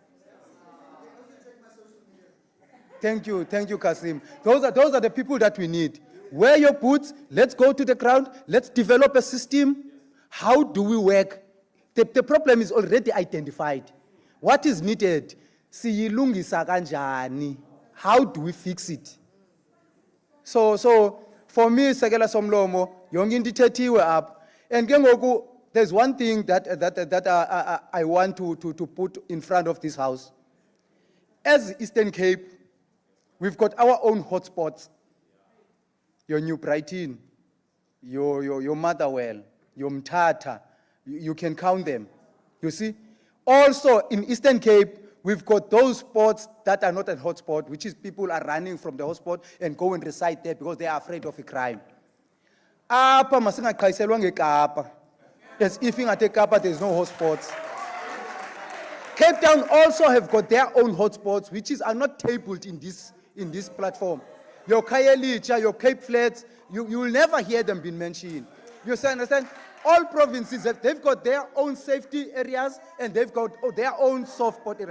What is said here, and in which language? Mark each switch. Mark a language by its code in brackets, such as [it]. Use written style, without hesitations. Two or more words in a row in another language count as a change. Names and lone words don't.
[en] Thank you, Kasim. Those are the people that we need. Wear your boots, let's go to the ground, let's develop a system. How do we work? The problem is already identified. What is needed? [xh] Siyilungisa kanjani? [en] How do we fix it? So for me, [xh] Sekela Somlomo, yonke into ithethiwe apha. And ke ngoku, [en] there's one thing that I want to put in front of this house. As Eastern Cape, we've got our own hotspots. Your New Brighton, your Motherwell, your Mthatha, you can count them. You see? Also, in Eastern Cape, we've got those spots that are not a hotspot, which is people are running from the hotspot and go and reside there because they are afraid of a crime. [xh] Apha masingaqhayiselwa ngeKapa. [en] As if in Kapa there's no hotspots. Cape Town also have got their own hotspots, which are not tabled in this platform. Your Khayelitsha, your Cape Flats, you will never hear them being mentioned. You understand? All provinces, they've got their own safety areas and they've got their own soft spot areas.